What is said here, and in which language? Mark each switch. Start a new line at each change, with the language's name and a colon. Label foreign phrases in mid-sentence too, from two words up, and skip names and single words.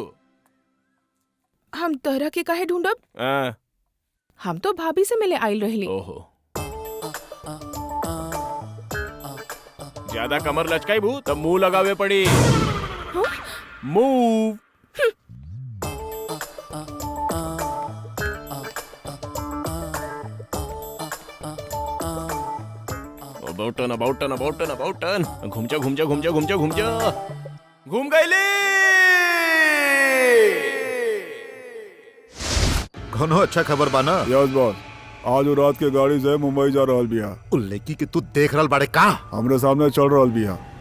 Bhojpuri: हम तोहरा के काहे ढूंढब? हम तो भाभी से मिले आइल रहली। ओहो ज्यादा कमर लचकाई भू तब मुंह लगावे पड़ी। मूव।
English: about turn about turn about turn about turn.
Bhojpuri: घूम जा घूम जा घूम जा घूम जा घूम जा। घूम गईली। कोनो अच्छा खबर बा ना?
English: yes boss,
Bhojpuri: आज वो रात के गाड़ी से मुंबई जा रहल बिया। उल्लेखी कि तू देख रहल बाड़े का? हमरे सामने चल रहल बिया।